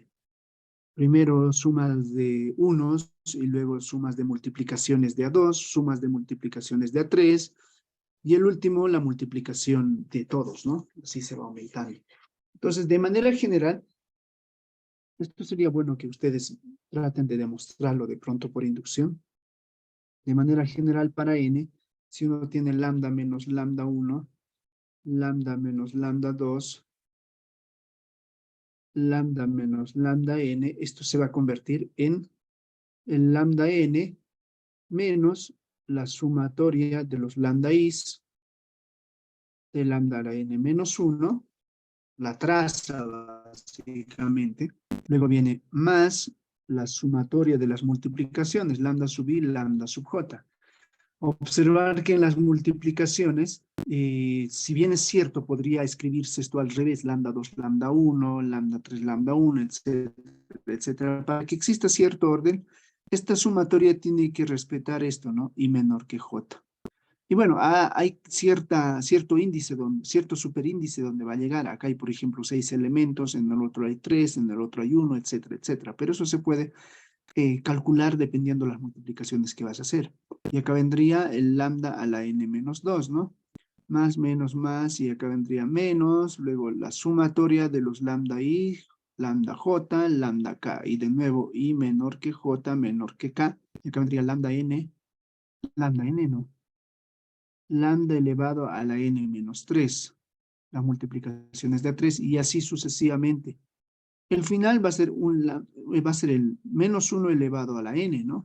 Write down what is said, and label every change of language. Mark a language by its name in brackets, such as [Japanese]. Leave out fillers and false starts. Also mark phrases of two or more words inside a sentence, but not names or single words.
[Spanish] Primero sumas de unos, y luego sumas de multiplicaciones de A2, sumas de multiplicaciones de A3, y el último la multiplicación de todos, ¿no? Así se va aumentando. Entonces, de manera general, esto sería bueno que ustedes traten de demostrarlo de pronto por inducción. De manera general, para n, si uno tiene lambda menos lambda 1, lambda menos lambda 2, lambda menos lambda n, esto se va a convertir en el lambda n menos la sumatoria de los lambda i's de lambda a la n menos 1, la traza básicamente. Luego viene más la sumatoria de las multiplicaciones, lambda sub i, lambda sub j. Observar que en las multiplicaciones, si bien es cierto, podría escribirse esto al revés, lambda 2, lambda 1, lambda 3, lambda 1, etcétera, etcétera. Para que exista cierto orden, esta sumatoria tiene que respetar esto, ¿no? I menor que j. Y bueno, hay cierto índice, cierto superíndice donde va a llegar. Acá hay, por ejemplo, 6 elementos, en el otro hay 3, en el otro hay 1, etcétera, etcétera. Pero eso se puede calcular dependiendo de las multiplicaciones que vas a hacer. Y acá vendría el lambda a la n menos 2, ¿no? Más, menos, más, y acá vendría menos, luego la sumatoria de los lambda i, lambda j, lambda k, y de nuevo i menor que j, menor que k, y acá vendría lambda n, ¿no? Lambda elevado a la n menos 3, las multiplicaciones de A3, y así sucesivamente. El final va a ser, va a ser el menos 1 elevado a la n, ¿no?